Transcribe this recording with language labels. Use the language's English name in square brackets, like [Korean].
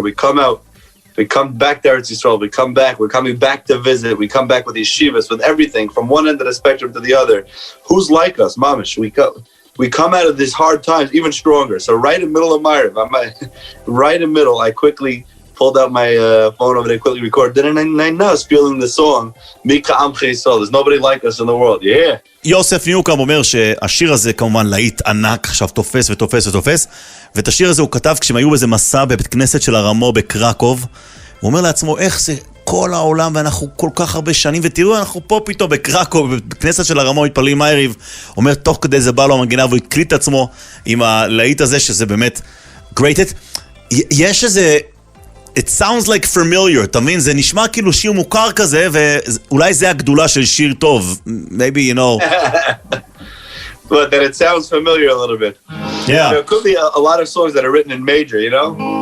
[English] We come back to Eretz Yisrael, we're coming back to visit, we come back with yeshivas, with everything, from one end of the spectrum to the other. Who's like us, mamish? We come out of these hard times even stronger. So right in the middle of Ma'ariv, right in the middle, I quickly pulled out my phone over there, quickly recorded, and I was feeling the song, [Hebrew] Mika Amche Yisrael, [English] there's nobody like us in the world, yeah. [Hebrew] יוסף ניוקומב אומר שהשיר הזה כמובן להיט ענק, עכשיו תופס ותופס ותופס, ואת השיר הזה הוא כתב כשהם היו באיזה מסע בבית כנסת של הרמו בקרקוב, הוא אומר לעצמו איך זה כל העולם ואנחנו כל כך הרבה שנים, ותראו אנחנו פה פתאום בקרקוב, בבית כנסת של הרמו מתפללים מעריב, אומר תוך כדי זה בא לו המנגינה והוא הקליט את עצמו עם הלהיט הזה שזה באמת [English] great it. [Hebrew] יש איזה [English] It sounds like familiar, [Hebrew] אתה מבין? זה נשמע כאילו שיר מוכר כזה, ואולי זה הגדולה של שיר טוב. [English] Maybe, you know. But that it sounds familiar a little bit. Yeah. There could be a lot of songs that are written in major, you know?